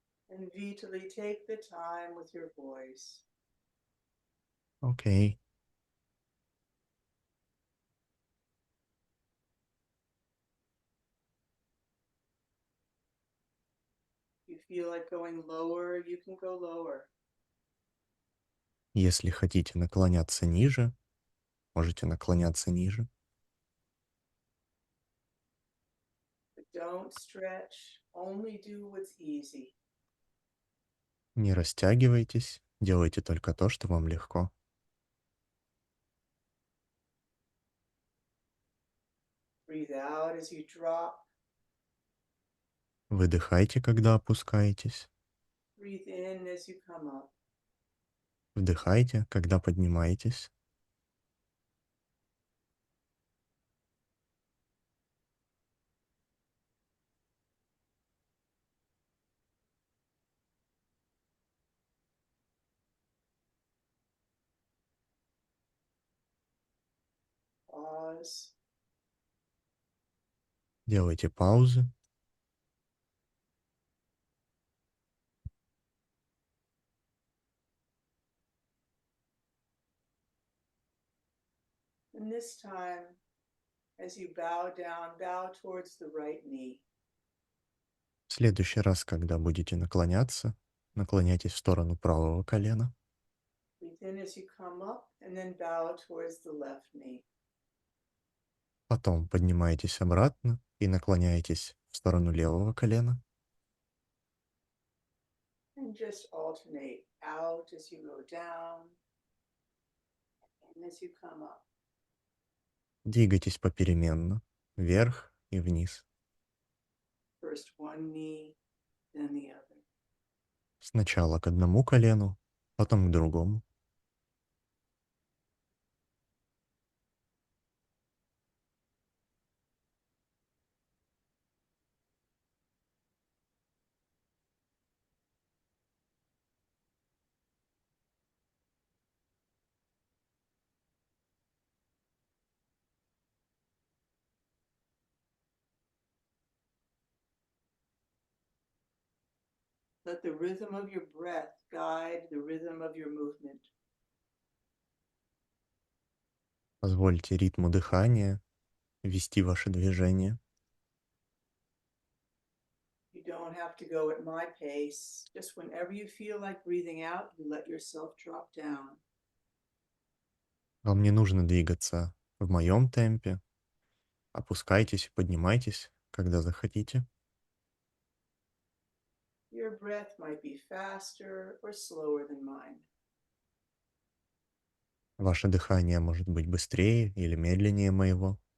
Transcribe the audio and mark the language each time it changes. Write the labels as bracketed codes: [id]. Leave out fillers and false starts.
[en] And vitally take the time with your voice. [ru] Окей. [en] If you feel like going lower, you can go lower. [ru] Если хотите наклоняться ниже, можете наклоняться ниже. [en] But don't stretch. Only do what's easy. [ru] Не растягивайтесь. Делайте только то, что вам легко. [en] Breathe out as you drop. [ru] Выдыхайте, когда опускаетесь. [en] Breathe in as you come up. [ru] Вдыхайте, когда поднимаетесь. [en] Pause. [ru] Делайте паузы. [en] And this time, as you bow towards the right knee. [ru] В следующий раз, когда будете наклоняться, наклоняйтесь в сторону правого колена. [en] Breathe in as you come up and then bow towards the left knee. [ru] Потом поднимаетесь обратно и наклоняетесь в сторону левого колена. [en] And just alternate out as you go down and as you come up. [ru] Двигайтесь попеременно, вверх и вниз. [en] First one knee, then the other. [ru] Сначала к одному колену, потом к другому. [en] Let the rhythm of your breath guide the rhythm of your movement. [ru] Позвольте ритму дыхания вести ваше движение. [en] You don't have to go at my pace. Just whenever you feel like breathing out, you let yourself drop down. [ru] Вам не нужно двигаться в моем темпе. Опускайтесь и поднимайтесь, когда захотите. [en] Your breath might be faster or slower than mine. [ru] Ваше дыхание может быть быстрее или медленнее моего.